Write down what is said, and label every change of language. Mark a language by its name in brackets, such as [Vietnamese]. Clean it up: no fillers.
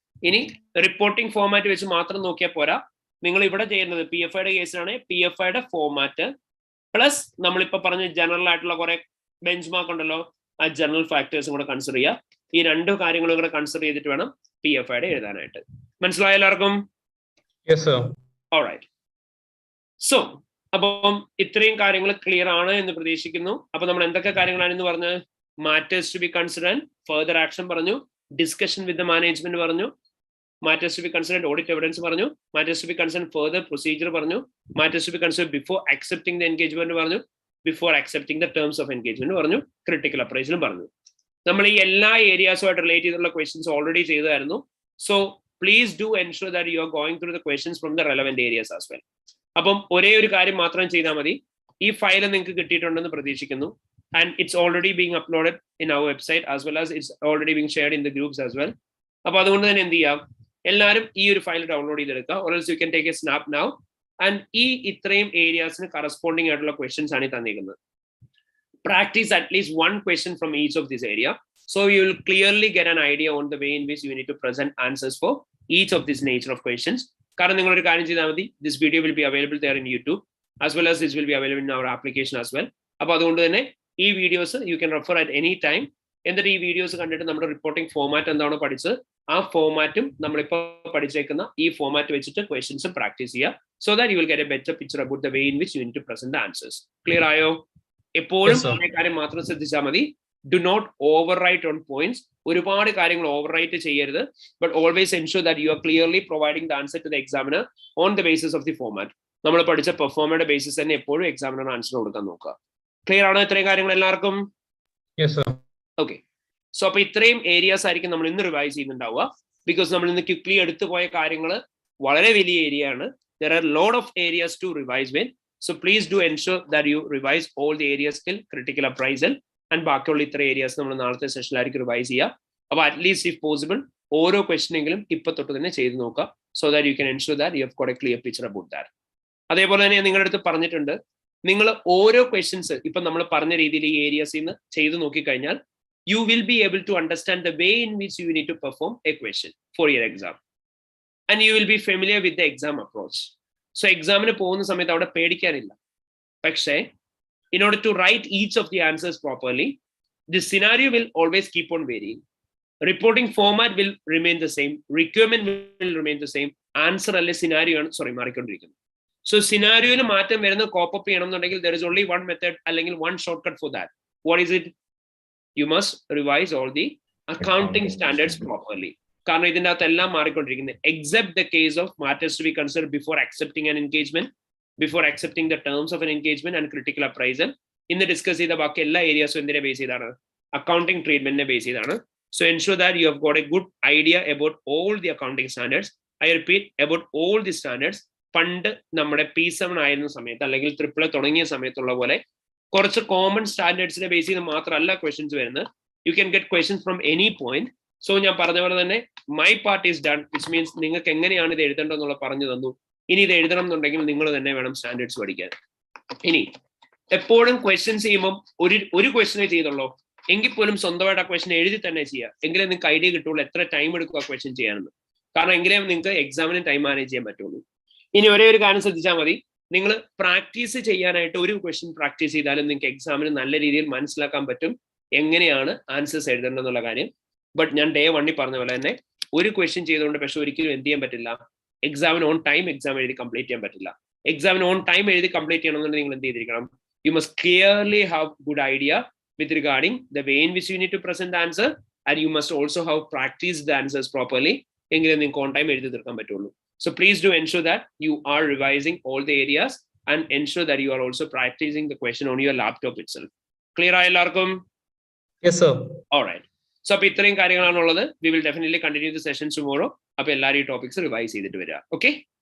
[Malayalam] ഇനി reporting format വെച്ച് മാത്രം നോക്കിയാൽ പോരാ, നിങ്ങൾ ഇവിടെ ചെയ്യുന്നത് PFIയുടെ കേസിലാണ് PFIയുടെ ഫോമാറ്റ് പ്ലസ് നമ്മളിപ്പോ പറഞ്ഞ ജനറൽ ആയിട്ടുള്ള കുറെ ബെഞ്ച് മാർക്ക് ഉണ്ടല്ലോ, ആ ജനറൽ ഫാക്ടേഴ്സും കൂടെ കൺസിഡർ ചെയ്യുക. ഈ രണ്ട് കാര്യങ്ങളും കൂടെ കൺസിഡർ ചെയ്തിട്ട് വേണം PFIയുടെ എഴുതാനായിട്ട്. മനസ്സിലായ എല്ലാവർക്കും? ഓൾറൈറ്റ്. സോ അപ്പം ഇത്രയും കാര്യങ്ങൾ ക്ലിയർ ആണ് എന്ന് പ്രതീക്ഷിക്കുന്നു. അപ്പൊ നമ്മൾ എന്തൊക്കെ കാര്യങ്ങളാണെന്ന് പറഞ്ഞ്, [English] Matters to be consider, further action പറഞ്ഞു, discussion with the management പറഞ്ഞു, matters to be considered audit evidence പറഞ്ഞു, matters to be considered further procedure പറഞ്ഞു, matters to be considered before accepting the engagement പറഞ്ഞു, before accepting the terms of engagement പറഞ്ഞു, critical appraisal പറഞ്ഞു. [Malayalam] നമ്മൾ ഈ എല്ലാ ഏരിയാസുമായിട്ട് relate ചെയ്തിട്ടുള്ള ക്വസ്റ്റ്യൻസ് ഓൾറെഡി ചെയ്തായിരുന്നു. [English] So please do ensure that you are going through the questions from the relevant areas as well. [Malayalam] അപ്പം ഒരേ ഒരു കാര്യം മാത്രം ചെയ്താൽ മതി, ഈ ഫയൽ നിങ്ങൾക്ക് കിട്ടിയിട്ടുണ്ടെന്ന് പ്രതീക്ഷിക്കുന്നു. [English] And it's already being uploaded in our website as well as it's already being shared in the groups as well. [Malayalam] അപ്പോൾ അതുകൊണ്ട് തന്നെ എന്ത് ചെയ്യാം, എല്ലാവരും ഈ ഒരു ഫയൽ ഡൗൺലോഡ് ചെയ്തെടുക്കുക. [English] or else you can take a snap now. [Malayalam] And ഇത്രയും ഏരിയാസിന് കറസ്പോണ്ടിങ് ആയിട്ടുള്ള ക്വസ്റ്റ്യൻസ് ആണ് ഈ തന്നിരിക്കുന്നത്. [English] Practice at least one question from each of this area. So you will clearly get an idea on the way in which you need to present answers for each of this nature of questions. [Malayalam] കാരണം നിങ്ങളൊരു കാര്യം ചെയ്താൽ മതി, [English] this video will be available there in YouTube as well as this will be available in our application as well. [Malayalam] അപ്പോൾ അതുകൊണ്ട് തന്നെ ഈ videos [English] You can refer at any time. [Malayalam] എന്നിട്ട് ഈ വീഡിയോസ് കണ്ടിട്ട് നമ്മുടെ റിപ്പോർട്ടിംഗ് ഫോമാറ്റ് എന്താണോ പഠിച്ചത് ആ ഫോമാറ്റും നമ്മളിപ്പോൾ പഠിച്ചേക്കുന്ന ഈ ഫോമാറ്റ് വെച്ചിട്ട് ക്വസ്റ്റ്യൻസും പ്രാക്ടീസ് ചെയ്യുക. [English] So that you will get a better picture about the way in which you need to present the answers. [Malayalam] Clear ആയോ? എപ്പോഴും അതേ കാര്യം മാത്രം ശ്രദ്ധിച്ചാൽ മതി. [English] Do not overwrite on points. [Malayalam] ഒരുപാട് കാര്യങ്ങൾ ഓവർ റൈറ്റ് ചെയ്യരുത്. [English] But always ensure that you are clearly providing the answer to the examiner on the basis of the format. [Malayalam] നമ്മൾ പഠിച്ച പെർഫോമയുടെ ബേസിസ് തന്നെ എപ്പോഴും എക്സാമിനർ ആൻസർ കൊടുക്കാൻ നോക്കുക. ക്ലിയർ ആണോ ഇത്രയും കാര്യങ്ങൾ എല്ലാവർക്കും? ഓക്കെ. സോ അപ്പൊ ഇത്രയും ഏരിയാസ് ആയിരിക്കും നമ്മൾ ഇന്ന് റിവൈസ് ചെയ്യുന്നുണ്ടാവുക. ബിക്കോസ് നമ്മൾ ഇന്ന് ക്വിക്ലി എടുത്തു പോയ കാര്യങ്ങൾ വളരെ വലിയ ഏരിയ ആണ്. [English] There are lot of areas to revise with. So please do ensure that you revise all the areas till critical appraisal. [Malayalam] And ബാക്കിയുള്ള ഇത്ര ഏരിയാസ് നമ്മൾ നാളത്തെ സെഷനിലായിരിക്കും റിവൈസ് ചെയ്യുക. അപ്പോൾ അറ്റ്ലീസ്റ്റ് ഇഫ് പോസിബിൾ ഓരോ ക്വസ്റ്റനെങ്കിലും ഇപ്പൊ തൊട്ട് തന്നെ ചെയ്ത് നോക്കുക. [English] So that you can ensure that you have got a clear picture about that. [Malayalam] അതേപോലെ തന്നെ നിങ്ങളുടെ അടുത്ത് പറഞ്ഞിട്ടുണ്ട്, നിങ്ങൾ ഓരോ ക്വസ്റ്റ്യൻസ് ഇപ്പൊ നമ്മൾ പറഞ്ഞ രീതിയിൽ ഈ ഏരിയാസിൽ നിന്ന് ചെയ്ത് നോക്കിക്കഴിഞ്ഞാൽ [English] you will be able to understand the way in which you need to perform a question for your exam. And you will be familiar with the exam approach. [Malayalam] So examine പോകുന്ന സമയത്ത് അവിടെ പേടിക്കാനില്ല. [English] പക്ഷേ in order to write each of the answers properly, the scenario will always keep on varying. Reporting format will remain the same. Requirement will remain the same. [Malayalam] Answer അല്ലെ scenario ആണ് മാറിക്കൊണ്ടിരിക്കുന്നത്. So scenario-യിൽ മാറ്റം വരുന്ന കോപ്പ് അപ്പ് ചെയ്യണമെന്നുണ്ടെങ്കിൽ [English] there is only one method അല്ലെങ്കിൽ one shortcut for that. What is it? You must revise all the accounting standards properly. [Malayalam] കാരണം ഇതിൻ്റെ അകത്ത് എല്ലാം മാറിക്കൊണ്ടിരിക്കുന്നത്. [English] Except the case of matters to be considered before accepting an engagement, before accepting the terms of an engagement and critical appraisal. [Malayalam] ഇന്ന് discuss ചെയ്ത ബാക്കി എല്ലാ ഏരിയാസും എന്തിനെ ബേസ് ചെയ്താണ്? അക്കൗണ്ടിങ് ട്രീറ്റ്മെന്റിനെ ബേസ് ചെയ്താണ്. [English] So ensure that you have got a good idea about all the accounting standards. I repeat, about all the standards. [Malayalam] പണ്ട് നമ്മുടെ P7 ആയിരുന്ന സമയത്ത് അല്ലെങ്കിൽ AAA തുടങ്ങിയ സമയത്തുള്ള പോലെ കുറച്ച് കോമൺ സ്റ്റാൻഡേർഡ്സിനെ ബേസ് ചെയ്ത് മാത്രമല്ല ക്വസ്റ്റ്യൻസ് വരുന്നത്. [English] You can get questions from any point. So ഞാൻ പറഞ്ഞ പോലെ തന്നെ my part is done, which means [Malayalam] നിങ്ങൾക്ക് എങ്ങനെയാണ് ഇത് എഴുതേണ്ടതെന്നുള്ള പറഞ്ഞു തന്നു. ഇനി ഇത് എഴുതണം എന്നുണ്ടെങ്കിൽ നിങ്ങൾ തന്നെ വേണം സ്റ്റാൻഡേർഡ്സ് പഠിക്കാൻ. ഇനി എപ്പോഴും ക്വസ്റ്റ്യൻസ് ചെയ്യുമ്പോൾ ഒരു ക്വസ്റ്റ്യനെ ചെയ്തുള്ളൂ എങ്കിൽ പോലും സ്വന്തമായിട്ട് ആ ക്വസ്റ്റ്യൻ എഴുതി തന്നെ ചെയ്യുക. എങ്കിലേ നിങ്ങൾക്ക് ഐഡിയ കിട്ടുള്ളൂ എത്ര ടൈം എടുക്കും ആ ക്വസ്റ്റ്യൻ ചെയ്യാനെന്ന്. കാരണം എങ്കിലേ നിങ്ങൾക്ക് എക്സാമിന് ടൈം മാനേജ് ചെയ്യാൻ പറ്റുള്ളൂ. ഇനി ഒരേ ഒരു കാര്യം ശ്രദ്ധിച്ചാൽ മതി, നിങ്ങൾ പ്രാക്ടീസ് ചെയ്യാനായിട്ട് ഒരു ക്വസ്റ്റ്യൻ പ്രാക്ടീസ് ചെയ്താലും നിങ്ങൾക്ക് എക്സാമിന് നല്ല രീതിയിൽ മനസ്സിലാക്കാൻ പറ്റും എങ്ങനെയാണ് ആൻസേഴ്സ് എഴുതേണ്ടതെന്നുള്ള കാര്യം. ബട്ട് ഞാൻ ഡേ 1 പറഞ്ഞ പോലെ തന്നെ ഒരു ക്വസ്റ്റ്യൻ ചെയ്തുകൊണ്ട് പക്ഷെ ഒരിക്കലും എന്ത് ചെയ്യാൻ പറ്റില്ല, എക്സാമിന് ഓൺ ടൈം എക്സാം എഴുതി കംപ്ലീറ്റ് ചെയ്യാൻ പറ്റില്ല. എക്സാമിന് ഓൺ ടൈം എഴുതി കംപ്ലീറ്റ് ചെയ്യണമെന്നുണ്ടെങ്കിൽ നിങ്ങൾ എന്ത് ചെയ്തിരിക്കണം? [English] You must clearly have good idea with regarding the way in which you need to present the answer and you must also have practice the answers properly. [Malayalam] എങ്കിലേ നിങ്ങൾക്ക് ഓൺ ടൈം എഴുതി തീർക്കാൻ പറ്റുള്ളൂ. [English] So please do ensure that you are revising all the areas and ensure that you are also practicing the question on your laptop itself. [Malayalam] Clear ah ellarkum? [English] Yes sir. [Malayalam] All right. So appo ithrayum karyangalanu ullathu. [English] We will definitely continue the session tomorrow. [Malayalam] Appo ellaru topics revise cheyidittu vera. [English] Okay?